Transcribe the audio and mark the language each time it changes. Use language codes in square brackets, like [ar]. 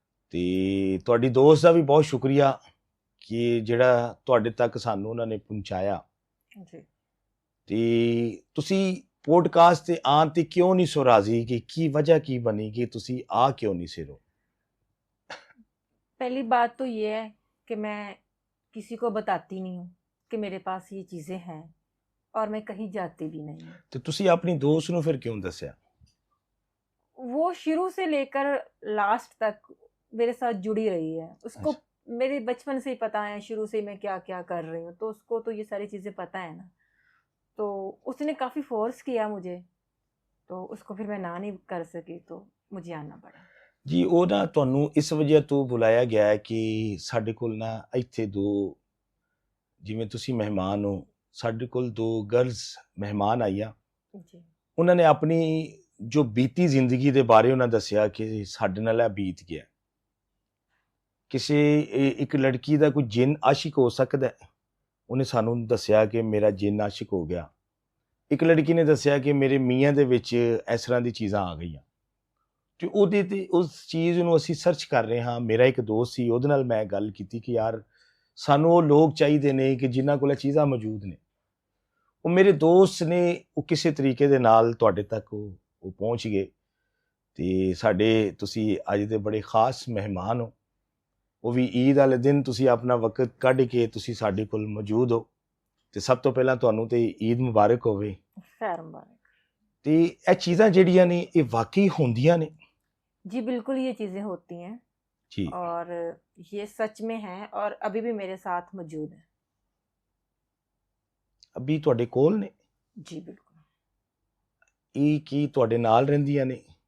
[pa] ਤੇ ਤੁਹਾਡੀ ਦੋਸਤ ਦਾ ਵੀ ਬਹੁਤ ਸ਼ੁਕਰੀਆ ਕਿ ਜਿਹੜਾ ਤੁਹਾਡੇ ਤੱਕ ਸਾਨੂੰ ਉਹਨਾਂ ਨੇ ਪਹੁੰਚਾਇਆ। जी, ਤੇ ਤੁਸੀਂ ਪੋਡਕਾਸਟ ਤੇ ਆਉਣ ਤੇ ਕਿਉਂ ਨਹੀਂ ਸੋ ਰਾਜ਼ੀ, ਕਿ ਕੀ ਵਜ੍ਹਾ ਕੀ ਬਣੀ ਕਿ ਤੁਸੀਂ ਆ ਕਿਉਂ ਨਹੀਂ ਸਿਰੋ? [hi] पहली बात तो ये है कि मैं किसी को बताती नहीं हूँ कि मेरे पास ये चीज़ें हैं, और मैं कहीं जाती भी नहीं हूँ। ਤੇ ਤੁਸੀਂ ਆਪਣੀ ਦੋਸਤ ਨੂੰ ਫਿਰ ਕਿਉਂ ਦੱਸਿਆ? वो शुरू से लेकर लास्ट तक मेरे साथ जुड़ी रही है। उसको मेरे बचपन से ही पता है शुरू से मैं क्या क्या कर रही हूँ, तो उसको तो ये सारी चीज़ें पता है ना। तो उसने काफ़ी फोर्स किया मुझे, तो उसको फिर मैं ना नहीं कर सकी, तो मुझे आना पड़ा। [pa] ਜੀ ਉਹ ਨਾ ਤੁਹਾਨੂੰ ਇਸ ਵਜ੍ਹਾ ਤੋਂ ਬੁਲਾਇਆ ਗਿਆ ਹੈ ਕਿ ਸਾਡੇ ਕੋਲ ਨਾ ਇੱਥੇ 2, ਜਿਵੇਂ ਤੁਸੀਂ ਮਹਿਮਾਨ ਹੋ, ਸਾਡੇ ਕੋਲ 2 ਗਰਲਸ ਮਹਿਮਾਨ ਆਈਆਂ। जी, ਉਹਨਾਂ ਨੇ ਆਪਣੀ ਜੋ ਬੀਤੀ ਜ਼ਿੰਦਗੀ ਦੇ ਬਾਰੇ ਉਹਨਾਂ ਦੱਸਿਆ ਕਿ ਸਾਡੇ ਨਾਲ ਇਹ ਬੀਤ ਗਿਆ, ਕਿਸੇ ਇੱਕ ਲੜਕੀ ਦਾ ਕੋਈ ਜਿੰਨ ਆਸ਼ਿਕ ਹੋ ਸਕਦਾ ਹੈ। ਉਹਨੇ ਸਾਨੂੰ ਦੱਸਿਆ ਕਿ ਮੇਰਾ ਜਿੰਨ ਆਸ਼ਿਕ ਹੋ ਗਿਆ। ਇੱਕ ਲੜਕੀ ਨੇ ਦੱਸਿਆ ਕਿ ਮੇਰੇ ਮੀਆਂ ਦੇ ਵਿੱਚ ਇਸ ਤਰ੍ਹਾਂ ਦੀ ਚੀਜ਼ਾਂ ਆ ਗਈਆਂ, ਤੇ ਉਹਦੇ ਤੇ ਉਸ ਚੀਜ਼ ਨੂੰ ਅਸੀਂ ਸਰਚ ਕਰ ਰਹੇ ਹਾਂ। ਮੇਰਾ ਇੱਕ ਦੋਸਤ ਸੀ, ਉਹਦੇ ਨਾਲ ਮੈਂ ਗੱਲ ਕੀਤੀ ਕਿ ਯਾਰ ਸਾਨੂੰ ਉਹ ਲੋਕ ਚਾਹੀਦੇ ਨੇ ਕਿ ਜਿਨ੍ਹਾਂ ਕੋਲ ਇਹ ਚੀਜ਼ਾਂ ਮੌਜੂਦ ਨੇ। ਉਹ ਮੇਰੇ ਦੋਸਤ ਨੇ ਉਹ ਕਿਸੇ ਤਰੀਕੇ ਦੇ ਨਾਲ ਤੁਹਾਡੇ ਤੱਕ ਉਹ ਪਹੁੰਚ ਗਏ, ਤੇ ਸਾਡੇ ਤੁਸੀਂ ਅੱਜ ਦੇ ਬੜੇ ਖਾਸ ਮਹਿਮਾਨ ਹੋ। ਉਹ ਵੀ ਈਦ ਵਾਲੇ ਦਿਨ ਤੁਸੀਂ ਆਪਣਾ ਵਕਤ ਕੱਢ ਕੇ ਤੁਸੀਂ ਸਾਡੇ ਕੋਲ ਮੌਜੂਦ ਹੋ, ਤੇ ਸਭ ਤੋਂ ਪਹਿਲਾਂ ਤੁਹਾਨੂੰ ਤੇ ਈਦ ਮੁਬਾਰਕ ਹੋਵੇ। [hi] खैर मुबारक। [pa] ਤੇ ਇਹ ਚੀਜ਼ਾਂ ਜਿਹੜੀਆਂ ਨੇ ਇਹ ਵਾਕਈ ਹੁੰਦੀਆਂ ਨੇ? [hi] जी बिल्कुल ये चीज़ें होती हैं ਜੀ। और ये सच में है और अभी भी मेरे साथ मौजूद है। [pa] ਅਭੀ ਤੁਹਾਡੇ ਕੋਲ ਨੇ? [hi] जी बिल्कुल। [pa] ਇਹ ਕੀ ਤੁਹਾਡੇ ਨਾਲ ਰਹਿੰਦੀਆਂ ਨੇ